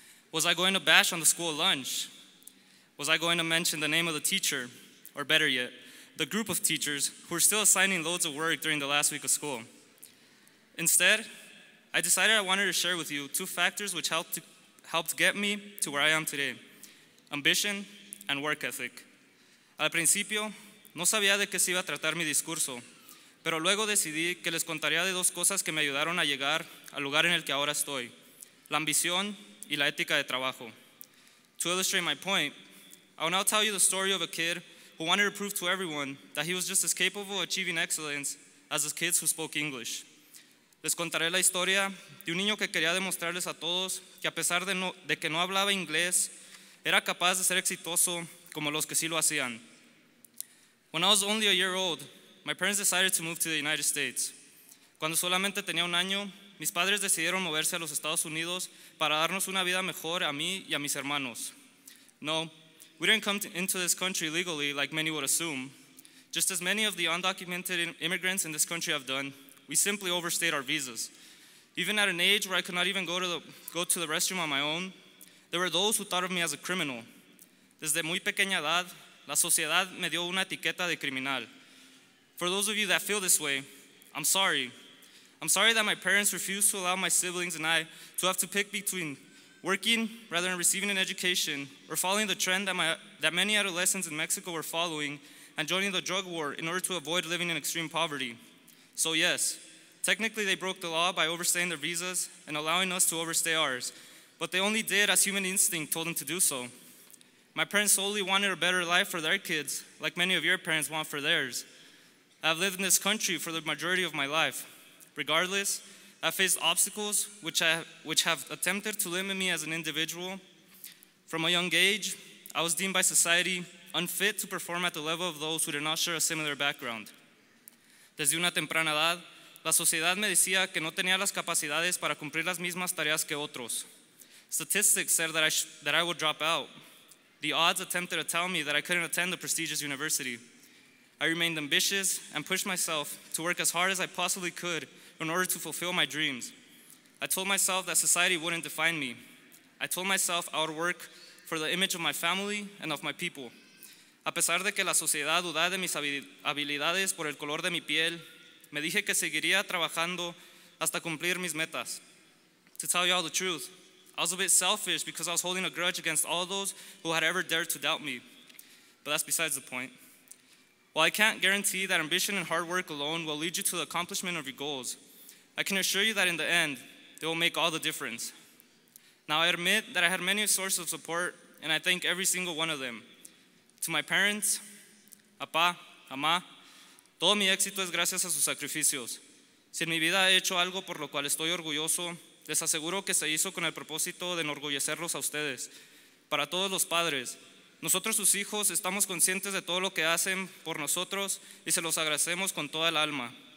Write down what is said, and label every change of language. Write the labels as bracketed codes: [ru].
[en] Was I going to bash on the school lunch? Was I going to mention the name of the teacher? Or better yet, the group of teachers who were still assigning loads of work during the last week of school? Instead, I decided I wanted to share with you 2 factors which helped get me to where I am today: ambition and work ethic. [es] Al principio, no sabía de qué se iba a tratar mi discurso, pero luego decidí que les contaría de 2 cosas que me ayudaron a llegar al lugar en el que ahora estoy: la ambición y la ética de trabajo. [en] To illustrate my point, I will now tell you the story of a kid who wanted to prove to everyone that he was just as capable of achieving excellence as the kids who spoke English. [es] Les contaré la historia de un niño que quería demostrarles a todos que a pesar de que no hablaba inglés, era capaz de ser exitoso como los que sí lo hacían. [en] When I was only a year old, my parents decided to move to the United States. [es] Cuando solamente tenía un año, mis padres decidieron moverse a los Estados Unidos para darnos una vida mejor a mí y a mis hermanos. [en] No, we didn't come into this country legally like many would assume. Just as many of the undocumented immigrants in this country have done, we simply overstayed our visas. Even at an age where I could not even go to the restroom on my own, there were those who thought of me as a criminal. [es] Desde muy pequeña edad, la sociedad me dio una etiqueta de criminal. [en] For those of you that feel this way, I'm sorry. I'm sorry that my parents refused to allow my siblings and I to have to pick between Working rather than receiving an education, or following the trend that many adolescents in Mexico were following, and joining the drug war in order to avoid living in extreme poverty. So yes, technically they broke the law by overstaying their visas and allowing us to overstay ours, but they only did as human instinct told them to do so. My parents solely wanted a better life for their kids, like many of your parents want for theirs. I've lived in this country for the majority of my life. Regardless, I've faced obstacles which have attempted to limit me as an individual. From a young age, I was deemed by society unfit to perform at the level of those who did not share a similar background. [es] Desde una temprana edad, la sociedad me decía que no tenía las capacidades para cumplir las mismas tareas que otros. [en] Statistics said that I would drop out. The odds attempted to tell me that I couldn't attend a prestigious university. I remained ambitious and pushed myself to work as hard as I possibly could in order to fulfill my dreams. I told myself that society wouldn't define me. I told myself I would work for the image of my family and of my people. [es] A pesar de que la sociedad dudaba de mis habilidades por el color de mi piel, me dije que seguiría trabajando hasta cumplir mis metas. [en] To tell you all the truth, I was a bit selfish because I was holding a grudge against all those who had ever dared to doubt me. But that's besides the point. While I can't guarantee that ambition and hard work alone will lead you to the accomplishment of your goals, I can assure you that in the end, they will make all the difference. Now, I admit that I had many sources of support, and I thank every single one of them. To my parents, [es] papá, mamá, todo mi éxito es gracias a sus sacrificios. Si en mi vida he hecho algo por lo cual estoy orgulloso, les aseguro que se hizo con el propósito de enorgullecerlos a ustedes. Para todos los padres, nosotros sus hijos estamos conscientes de todo lo que hacen por nosotros y se los agradecemos con toda el alma.